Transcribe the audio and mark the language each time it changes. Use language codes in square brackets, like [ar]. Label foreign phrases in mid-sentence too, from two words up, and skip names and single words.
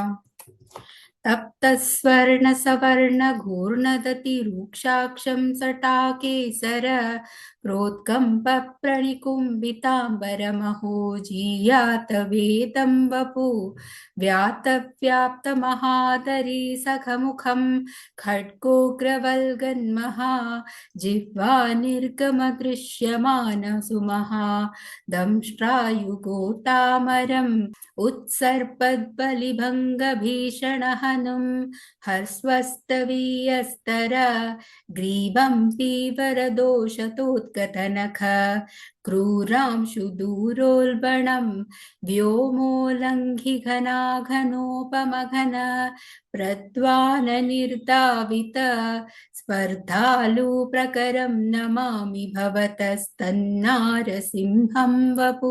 [sa] തപ്തസ്വർണ സവർണ ഘൂർണദതി രൂക്ഷാക്ഷം സടാകേസര പ്രോത്കമ്പ പ്രണികുംഭിതാംബരമഹോ ജീയാത വേദം വപു വ്യാപ്ത മഹാദരീ സഖമുഖം ഖഡ്ഗോഗ്രവൽഗന്മഹാ ജിഹ്വാ നിർഗമദൃശ്യമാന സുമഹാ ദംഷ്ട്രായുഗോതാമരം ഉത്സർപ്പദ്ബലിഭംഗഭീഷണഹനും ഹർസ്വസ്തവീയസ്തര ग्रीवं पीवरदोषतोत्कतनख क्रूरांशु दूरोल्बणं व्योमोल्लङ्घिघनाघनोपमघन प्रद्वाननिर्दावित स्पर्धालु प्रकरं नमामि भवतस्तन्नारसिंहं वपु।